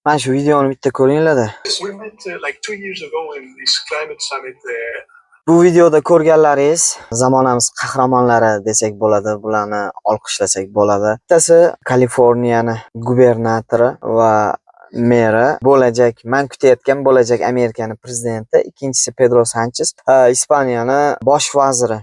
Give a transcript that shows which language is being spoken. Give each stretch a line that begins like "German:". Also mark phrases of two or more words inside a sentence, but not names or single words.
Uzbek: Mana shu videoni bitta ko'ringlar-da.
English: We met like 2 years ago in this climate summit.
Uzbek: Bu videoda ko'rganlaringiz zamonamiz qahramonlari desak bo'ladi, bularni olqishlasak bo'ladi. Bittasi Kaliforniyani gubernatori va meri bo'lajak, men kutayotgan bo'lajak Amerikani prezidenti, ikkinchisi Pedro Sanchez, Ispaniyani bosh vaziri.